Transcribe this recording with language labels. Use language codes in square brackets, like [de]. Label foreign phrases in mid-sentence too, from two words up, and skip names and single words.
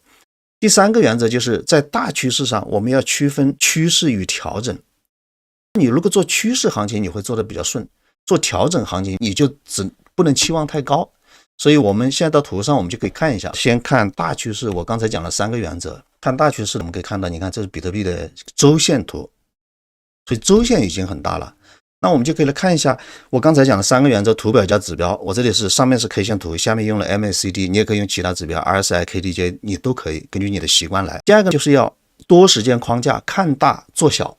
[zh] 第三個原則就是在大趨勢上我們要區分趨勢與調整。你如果做趨勢行情你會做得比較順，做調整行情你就不能期望太高。所以我們現在到圖上我們就可以看一下，先看大趨勢，我剛才講了3個原則。看大趨勢我們可以看到，你看這是比特幣的周線圖，所以周線已經很大了。那我們就可以來看一下我剛才講的3個原則，图表加指標。我這裡是上面是 K 線圖，下面用了 MACD， 你也可以用其他指標 RSI、KDJ， 你都可以根据你的習慣來。第二個就是要多时間框架，看大做小。